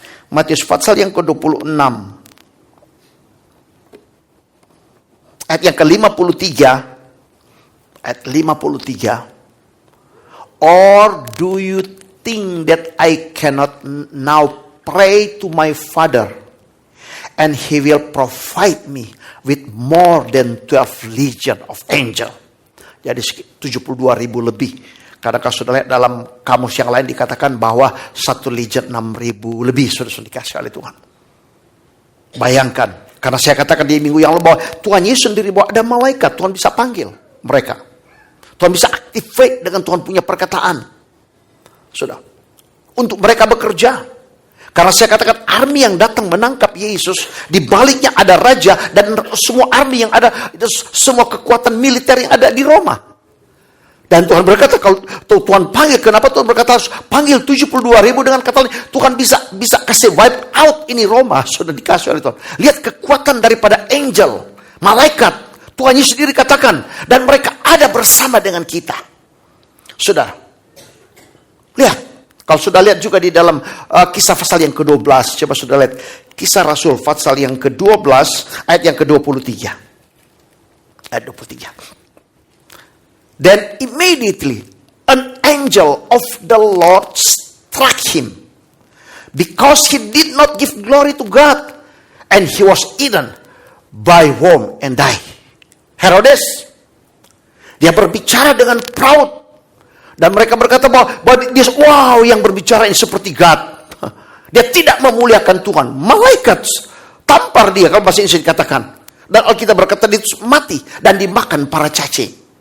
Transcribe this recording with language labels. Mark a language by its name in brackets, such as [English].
[Indonesian] Matius pasal yang ke-26 ayat yang ke-53, ayat 53. [English] Or do you think that I cannot now pray to my Father, and He will provide me with more than 12 legion of angel? [Indonesian] Jadi 72,000 lebih. Karena kalau sudah lihat dalam kamus yang lain dikatakan bahwa 1 legion 6,000 lebih sudah dikasih oleh Tuhan. Bayangkan, karena saya katakan di minggu yang lalu bahwa Tuhan Yesus sendiri bahwa ada malaikat, Tuhan bisa panggil mereka. Tuhan bisa activate dengan Tuhan punya perkataan. Sudah. Untuk mereka bekerja. Karena saya katakan army yang datang menangkap Yesus, di baliknya ada raja dan semua army yang ada, semua kekuatan militer yang ada di Roma. Dan Tuhan berkata, kalau Tuhan panggil, kenapa Tuhan berkata harus panggil 72.000 dengan kata Tuhan bisa kasih [English] wipe out [Indonesian] ini Roma, sudah dikasih oleh Tuhan. Lihat kekuatan daripada angel, malaikat, Tuhan Yesus sendiri katakan, dan mereka ada bersama dengan kita. Saudara, lihat. Kalau sudah lihat juga di dalam kisah pasal yang ke-12. Coba sudah lihat. Kisah Rasul pasal yang ke-12 ayat yang ke-23. Ayat 23. [English] Then immediately an angel of the Lord struck him. Because he did not give glory to God. And he was eaten by worm and died. [Indonesian] Herodes. Dia berbicara dengan proud. Dan mereka berkata bahwa dia, wow, yang berbicara ini seperti God. Dia tidak memuliakan Tuhan. Malaikat tampar dia, kalau bahasa Indonesia dikatakan. Dan Alkitab berkata dia mati dan dimakan para cacing.